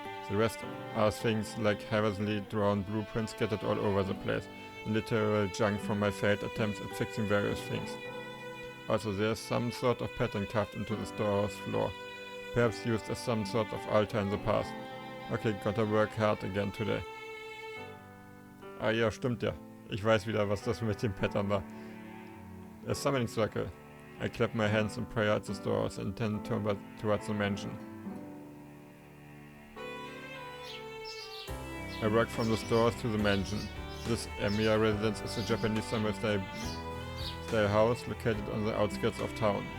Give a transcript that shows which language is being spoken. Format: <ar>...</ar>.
<en>The rest are things like heavily drawn blueprints scattered all over the place, and literal junk from my failed attempts at fixing various things. Also there's some sort of pattern carved into the storehouse floor, perhaps used as some sort of altar in the past. Okay, gotta work hard again today.</en> <de>Ah ja, stimmt ja. Ich weiß wieder, was das mit dem Pattern war.</de> <en>A summoning circle. I clap my hands in prayer at the stores and tend towards the mansion. I walk from the stores to the mansion. This Emiya residence is a Japanese summer-style house located on the outskirts of town.</en>